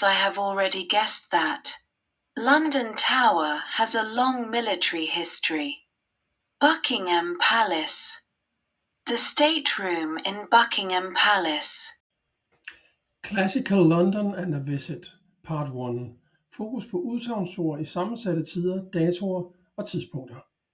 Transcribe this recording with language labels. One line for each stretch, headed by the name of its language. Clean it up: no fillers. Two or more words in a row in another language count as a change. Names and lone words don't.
English: I have already guessed that. London Tower has a long military history. Buckingham Palace. The stateroom in Buckingham Palace. Classical London and a Visit, Part 1.
Danish: Fokus på udsagnsord i sammensatte tider, datoer og tidspunkter.